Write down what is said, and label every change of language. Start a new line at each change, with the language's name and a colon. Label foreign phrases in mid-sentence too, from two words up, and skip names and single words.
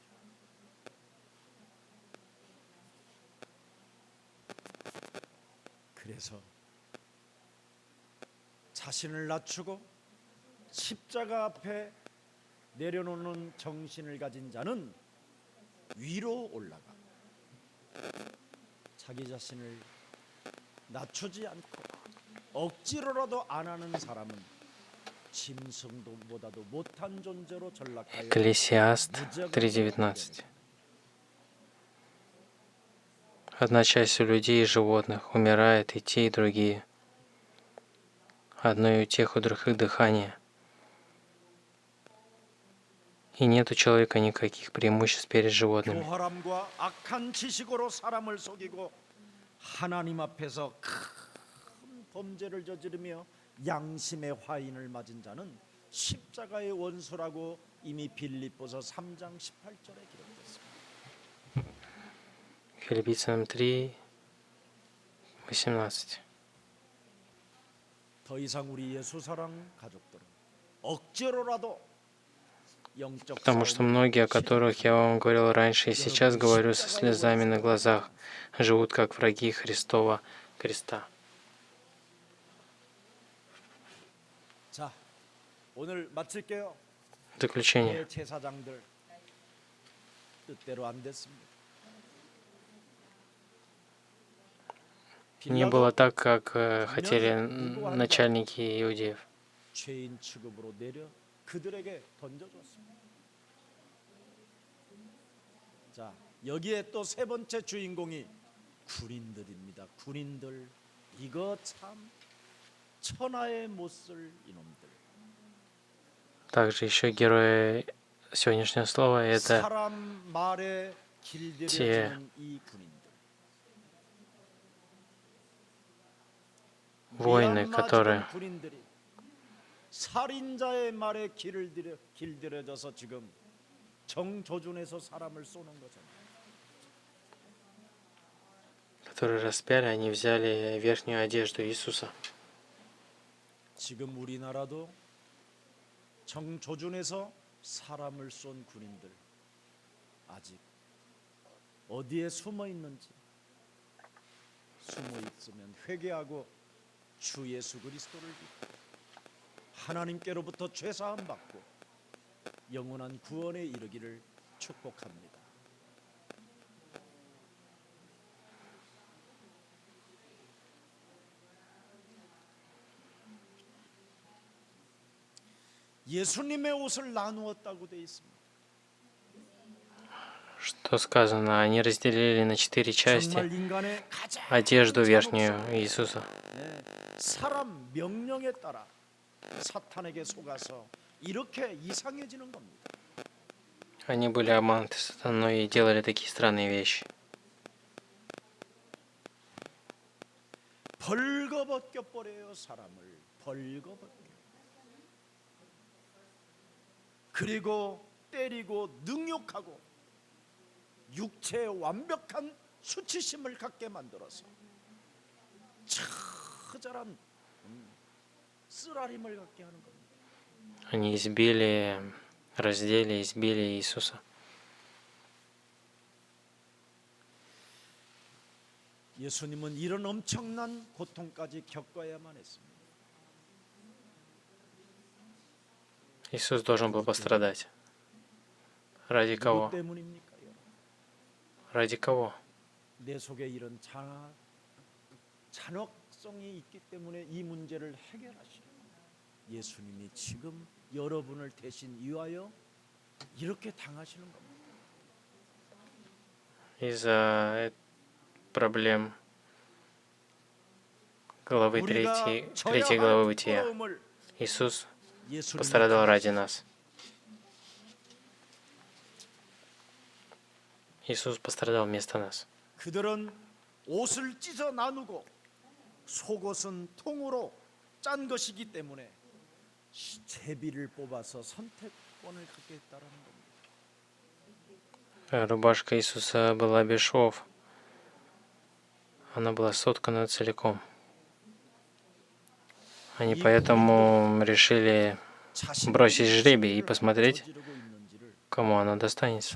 Korean: 그래서 자신을 낮추고 십자가 앞에 내려놓는 정신을 가진 자는 위로 올라가 자기 자신을 낮추지 않고 억지로라도 안 하는 사람은 짐승보다도 못한 존재로 전락하여
Russian: Экклесиаст
Korean: 무죄가
Russian: 3:19. Одна часть у людей и животных умирает, и те, и другие. Одно и у тех, у других дыхание. И нет у человека никаких преимуществ перед животными.
Korean: 교활함과 악한 지식으로 사람을 속이고 하나님 앞에서 큰 범죄를 저지르며 양심의 화인을 맞은 자는 십자가의 원수라고 이미 빌립보서 3장 18절에 기록됐습니다.
Russian: Филиппийцам 3:18.
Korean: 더 이상 우리 예수 사랑 가족들은 억지로라도 영적
Russian: Потому что многие, о которых я вам говорил раньше и сейчас говорю со слезами на глазах, живут как враги Христова креста.
Korean: 자, 오늘 마칠게요.
Russian: Заключение.
Korean: 제사장들 뜻대로 안 됐습니다.
Russian: Не было так, как хотели начальники иудеев.
Korean: 죄인 취급으로 내려 그들에게 던져줬습니다. 자, 여기에 또 세 번째 주인공이 군인들입니다. 군인들, 이거 참 천하에 못 쓸 이놈들.
Russian: Также еще герои сегодняшнего слова — это
Korean: 사람 말에 길들여지는 이 군인들.
Russian: воины,
Korean: 미얀마
Russian: которые
Korean: 군인들이 살인자의 말에 길들여져서 지금 정조준에서 사람을 쏘는 거잖아요.
Russian: распяли, они взяли верхнюю одежду Иисуса.
Korean: 지금 우리나라도 정조준에서 사람을 쏜 군인들 아직 어디에 숨어 있는지, 숨어 있으면 회개하고 주 예수 그리스도를 믿고 하나님께로부터 죄 사함 받고 영원한 구원에 이르기를 축복합니다. 예수님의 옷을 나누었다고 되어 있습니다.
Russian: Что сказано? Они разделили на 4 части
Korean: 정말 인간의 가장
Russian: одежду верхнюю
Korean: 잔혹스러운
Russian: Иисуса.
Korean: 사람 명령에 따라 사탄에게 속아서 이렇게 이상해지는 겁니다.
Russian: Они были обмануты сатаной и делали такие странные вещи.
Korean: 벌거벗겨 버려요. 사람을 벌거벗겨. 그리고 때리고 능욕하고 육체의 완벽한 수치심을 갖게 만들어서 처절한 쓰라림을 갖게 하는 겁니다.
Russian: Они избили, раздели, избили Иисуса.
Korean: 예수님은 이런 엄청난 고통까지 겪어야만 했습니다.
Russian: Иисус должен был пострадать. Ради
Korean: 누구
Russian: кого?
Korean: 때문입니까? 여러분?
Russian: Ради кого?
Korean: 내 속에 이런 잔혹성이 있기 때문에 이 문제를 해결하시려 예수님이 지금 여러분을 대신 위하여 이렇게 당하시는 겁니다.
Russian: Из-за проблем главы
Korean: 우리가 3 져야
Russian: главы
Korean: 할
Russian: Бытия.
Korean: 부끄러움을
Russian: Иисус
Korean: 예수님이
Russian: пострадал ради
Korean: 당하셨습니다.
Russian: нас. Иисус пострадал вместо нас.
Korean: 그들은 옷을 찢어 나누고 속옷은 통으로 짠 것이기 때문에 제비를 뽑아서 선택권을 갖게 했다라는 겁니다.
Russian: Рубашка Иисуса была без швов. Она была соткана целиком. Они поэтому решили бросить жребий и посмотреть,
Korean: 저지르고 있는지를
Russian: кому она достанется.